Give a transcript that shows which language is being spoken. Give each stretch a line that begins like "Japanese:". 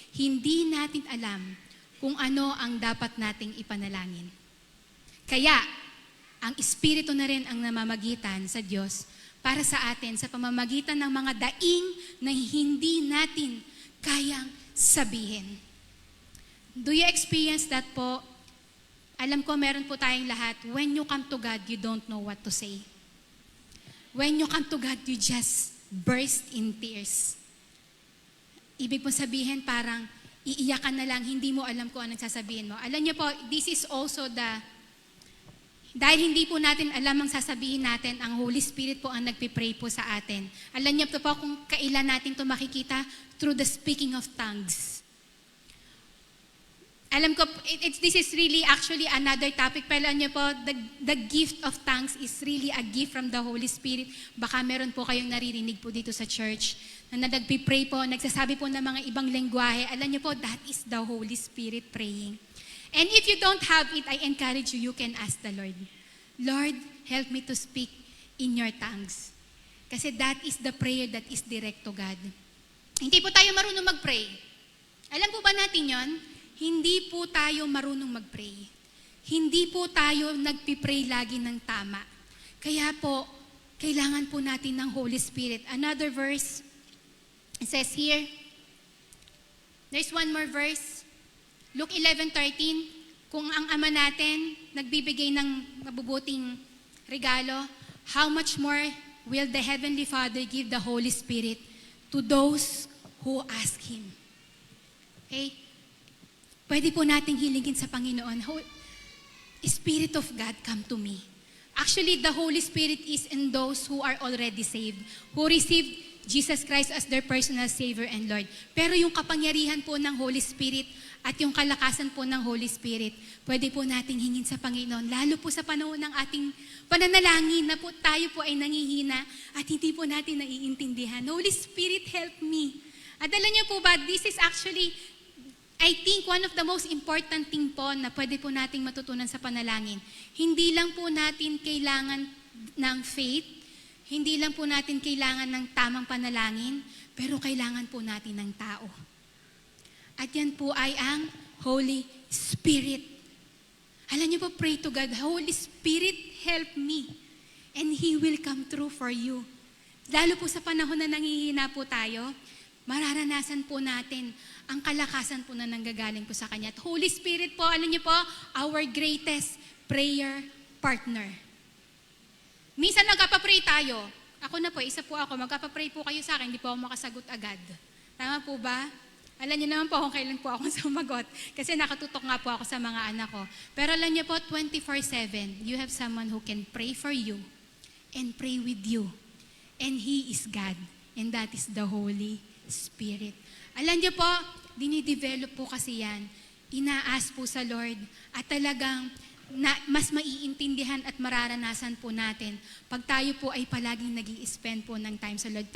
Filipino: Hindi natin alam kung ano ang dapat nating ipanalangin. Kaya, ang Espiritu na rin ang namamagitan sa Diyos para sa atin sa pamamagitan ng mga daing na hindi natin kayang sabihin.
English: Do you experience that
Filipino: po? Alam ko meron po tayong lahat.
English: When you come to God, you don't know what to say. When you come to God, you just burst in tears.
Filipino: Ibig po sabihin parang iiyakan na lang, hindi mo alam kung anong sasabihin mo. Alam niyo po,
English: this is also
Filipino: dahil hindi po natin alam ang sasabihin natin, ang Holy Spirit po ang nagpipray po sa atin. Alam niyo po kung kailan natin ito makikita?
English: Through the speaking of tongues.
Filipino: Alam ko,
English: this is really actually another topic.
Filipino: Pero alam niyo po,
English: the gift of tongues is really a gift from the Holy Spirit.
Filipino: Baka meron po kayong naririnig po dito sa church na nagpipray po, nagsasabi po ng mga ibang lengguwahe. Alam niyo po,
English: that is the Holy Spirit praying. And if you don't have it, I encourage you, you can ask the Lord. Lord, help me to speak in your tongues. Kasi that is the prayer that is direct to God.
Filipino: Hindi po tayo marunong mag-pray. Alam po ba natin yon? Hindi po tayo marunong mag-pray. Hindi po tayo nagpipray lagi ng tama. Kaya po, kailangan po natin ng Holy Spirit.
English: Another verse, it says here, there's one more verse, Luke 11:13,
Filipino: kung ang Ama natin nagbibigay ng mabubuting regalo,
English: how much more will the Heavenly Father give the Holy Spirit to those who ask Him? Okay?
Filipino: Pwede po nating hilingin sa Panginoon,
English: Spirit of God, come to me. Actually, the Holy Spirit is in those who are already saved, who received Jesus Christ as their personal Savior and Lord.
Filipino: Pero yung kapangyarihan po ng Holy Spirit at yung kalakasan po ng Holy Spirit, pwede po nating hingin sa Panginoon, lalo po sa panahon ng ating pananalangin na po tayo po ay nangihina at hindi po natin naiintindihan.
English: Holy Spirit, help me.
Filipino: At alam niyo po ba,
English: this is actually, I think one of the most important thing
Filipino: po na pwede po nating matutunan sa panalangin. Hindi lang po natin kailangan ng faith, hindi lang po natin kailangan ng tamang panalangin, pero kailangan po natin ng tao. At yan po ay ang Holy Spirit. Alam niyo po,
English: pray to God, Holy Spirit, help me. And He will come through for you.
Filipino: Lalo po sa panahon na nangihina po tayo, mararanasan po natin ang kalakasan po na nanggagaling po sa Kanya. At Holy Spirit po, alam niyo po,
English: our greatest prayer partner.
Filipino: Minsan nagpapapray tayo. Ako na po, isa po ako, magpapapray po kayo sa akin, hindi po ako makasagot agad. Tama po ba? Alam niyo naman po kung kailan po ako sumagot. Kasi nakatutok nga po ako sa mga anak ko. Pero alam niyo po,
English: 24/7, you have someone who can pray for you and pray with you. And He is God. And that is the Holy Spirit.
Filipino: Alam niyo po, dinidevelop po kasi yan. Inaas po sa Lord. At talagang mas maiintindihan at mararanasan po natin pag tayo po ay palaging nag-i-spend po ng time sa Lord.